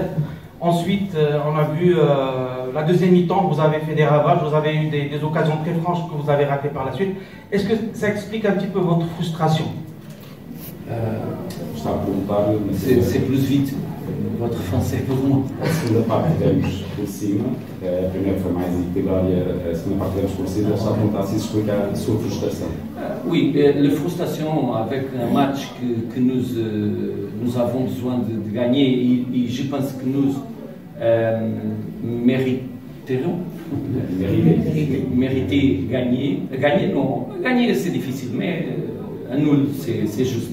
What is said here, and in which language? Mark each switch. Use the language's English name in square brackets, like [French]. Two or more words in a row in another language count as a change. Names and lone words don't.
[French] Ensuite, on a vu la deuxième mi-temps, vous avez fait des ravages, vous avez eu des occasions très franches que vous avez ratées par la suite. Est-ce que ça explique un petit peu votre frustration? C'est plus vite. Votre français pour moi. [Portuguese] A segunda parte tivemos por cima, a primeira foi mais equilibrada e a segunda parte tivemos por cima. Só perguntar se explicar a sua frustração. [French] Oui, la frustration avec un match que nous avons besoin de gagner et je pense que nous mériterons mériter gagner. Gagner non, gagner c'est difficile, mais un nul c'est juste.